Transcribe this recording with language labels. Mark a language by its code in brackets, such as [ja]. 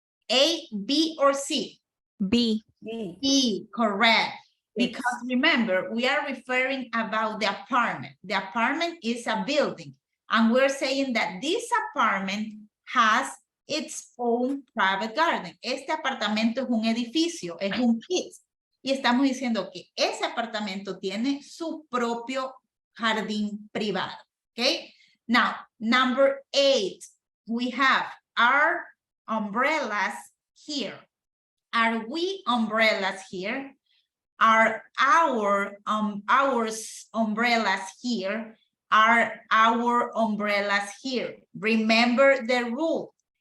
[en] A, B, or C? B. B, correct. Because remember, we are referring about the apartment. The apartment is a building, and we're saying that this apartment has its own private garden. [es] Este apartamento es un edificio, es un kit. Y estamos diciendo que ese apartamento tiene su propio jardín privado. [en] Okay? Now, number 8, we have our umbrellas here. Are we umbrellas here? Are our umbrellas here? are our umbrellas here. Remember the rule.